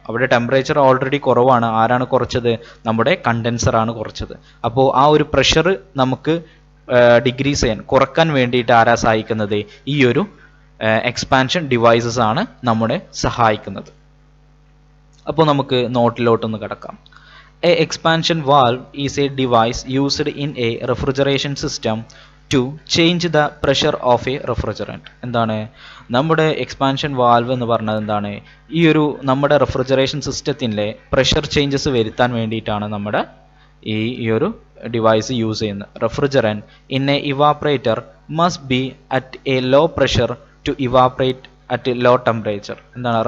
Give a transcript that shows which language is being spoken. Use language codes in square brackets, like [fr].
[ml] അവിടെ temperature already കുറവാണ്. ആരാണ് കുറച്ചത്? നമ്മുടെ കണ്ടൻസറാണ് കുറച്ചത്. അപ്പോൾ ആ ഒരു പ്രഷർ നമുക്ക് ഡിക്രീസ് ചെയ്യാൻ, കുറക്കാൻ വേണ്ടിയിട്ട് ആരാ സഹായിക്കുന്നത്? ഈ ഒരു എക്സ്പാൻഷൻ ഡിവൈസസ് ആണ് നമ്മളെ സഹായിക്കുന്നത്. അപ്പോൾ നമുക്ക് നോട്ടിലോട്ടൊന്ന് കിടക്കാം. [en] A expansion valve is a device used in a refrigeration system to change the pressure of a refrigerant. [ml] എന്താണ് നമ്മുടെ എക്സ്പാൻഷൻ വാൽവ് എന്ന് പറഞ്ഞത്? എന്താണ്? ഈ ഒരു നമ്മുടെ റെഫ്രിജറേഷൻ സിസ്റ്റത്തിൻ്റെ പ്രഷർ ചേഞ്ചസ് വരുത്താൻ വേണ്ടിയിട്ടാണ് നമ്മുടെ ഈ ഒരു ഡിവൈസ് യൂസ് ചെയ്യുന്നത്. [en] Refrigerant in a evaporator must be at a low pressure to evaporate at low temperature. [ml] എന്താണ്?